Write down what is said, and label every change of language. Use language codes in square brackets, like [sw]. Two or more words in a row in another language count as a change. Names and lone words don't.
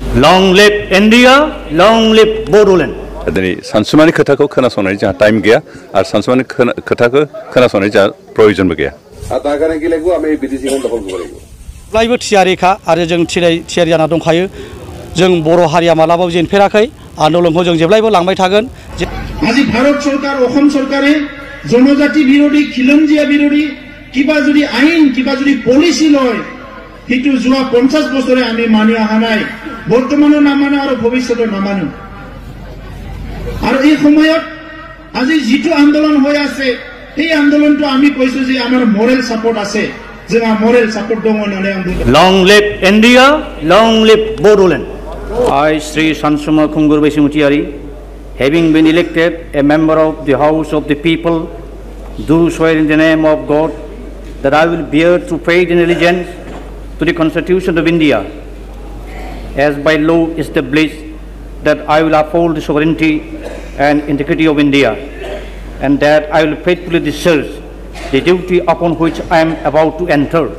[en] Long live India, long live Bodoland. [brx] दिनै सानसुमानि खोथाखौ खोनासंनाय जोंहा टाइम गैया आरो सानसुमानि खोथाखौ खोनासंनाय जोंहा प्रयोजनबो गैया। जेब्लायबो थियारिखा आरो जों थियारि जाना दंखायो। जों बर' हारिया मालाबाबो जेनफेराखै आन्दोलनखौ जों जेब्लायबो लांबाय थागोन। [as] আজি ভারত সরকার অসম সরকারে জনজাতি বিরোধী খিলঞ্জিয়া বিরোধী কিবা যদি আইন কিবা যদি পলিসি লয় সেইটো যোৱা 50 বছৰে আমি মানি অহা নাই, বৰ্তমানো নামানো আৰু ভৱিষ্যতে নামানো। আৰু এই সময়ত আজি যিটো আন্দোলন হৈ আছে এই আন্দোলনটো আমি কৈছো যে আমাৰ [en] moral support [as] আছে, যে আমাৰ [en] moral support [as] দङ নলে আন্দোলন। [en] Long live India, long live Bodoland. I, Sri Sansuma Khungur Besimutiari, having been elected a member of the House of the People, do swear in the name of God that I will bear true faith and allegiance to the Constitution of India, as by law established, that I will uphold the sovereignty and integrity of India, and that I will faithfully discharge the duty upon which I am about to enter.